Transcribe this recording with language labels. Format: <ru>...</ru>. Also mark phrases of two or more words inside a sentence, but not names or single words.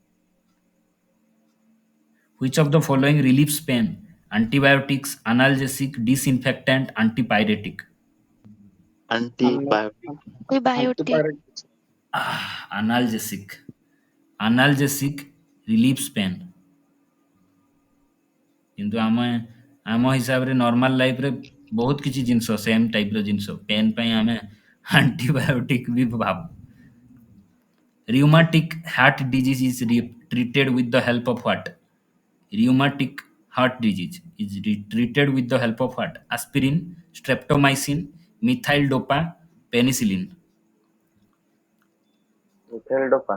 <en>Which of the following relieves pain? Antibiotics, analgesic, disinfectant, antipyretic. অ্যান্টিবায়োটিক Antibiotic. Analgesic. Analgesic relieves pain.</en> <or>କିନ୍ତୁ ଆମ ହିସାବରେ</or> <en>normal lifeରେ</en> <or>ବହୁତ କିଛି ଜିନିଷ</or> <en>same typeର</en> <or>ଜିନିଷ ପେନ୍ ପାଇଁ ଆମେ ଆଣ୍ଟିବାୟୋଟିକ୍ ବି ଭାବୁ.</or> <en>Rheumatic heart disease is treated with the help of what? Rheumatic heart disease is treated with the help of what? Aspirin, streptomycin, methyl dopa, penicillin. Methyl dopa.</en>